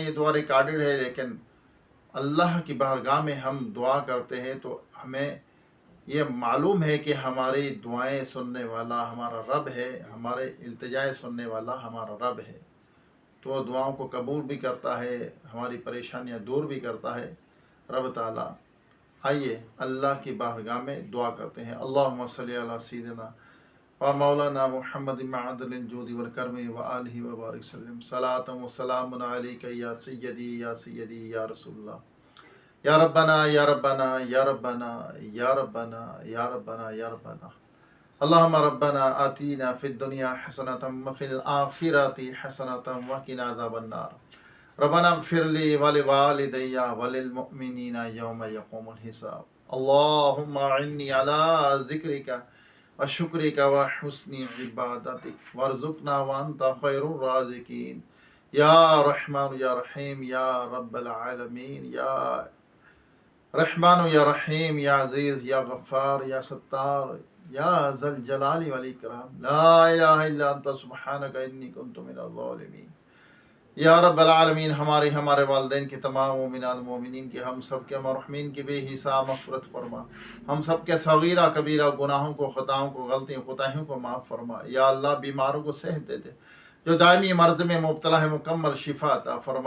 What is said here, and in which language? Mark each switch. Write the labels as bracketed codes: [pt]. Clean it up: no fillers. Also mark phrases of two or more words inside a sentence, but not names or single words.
[ur] یہ دعا ریکارڈڈ ہے، لیکن اللہ کی بارگاہ میں ہم دعا کرتے ہیں تو ہمیں یہ معلوم ہے کہ ہماری دعائیں سننے والا ہمارا رب ہے، ہمارے التجائیں سننے والا ہمارا رب ہے. تو دعاؤں کو قبول بھی کرتا ہے، ہماری پریشانیاں دور بھی کرتا ہے رب تعالیٰ. آئیے اللہ کی بارگاہ میں دعا کرتے ہیں. [ar] اللهم صل على سيدنا ومولانا محمد معدن الجود والكرم وآله وبارك سلم صلاة وسلام عليك يا سيدي يا رسول الله يا ربنا يا ربنا يا ربنا يا ربنا يا ربنا يا ربنا. اللهم ربنا آتنا في الدنيا حسنة وفي الآخرة حسنة وقنا عذاب النار. ربنا اغفر لي ولوالدي وللمؤمنين يوم يقوم الحساب. اللهم إني على ذكرك وشكرك وحسن عبادتك وارزقنا وأنت خير الرازقين يا رحمن يا رحيم يا رب العالمين يا رحمن يا رحيم يا عزيز يا غفار يا ستار يا ذا الجلال والإكرام. لا إله إلا أنت سبحانك إني كنت من الظالمين. يا رب العالمين, [ur] ہمارے والدین کے تمام مومنات مومنین کے، ہم سب کے مرحومین کی بےحساب مغفرت فرما. ہم سب کے صغیرہ کبیرہ گناہوں کو، خطاؤں کو، غلطیوں کوتاہیوں کو معاف فرما. [ar] يا الله, [ur] بیماروں کو صحت دے دے، جو دائمی مرض میں مبتلا ہے مکمل شفا عطا فرما.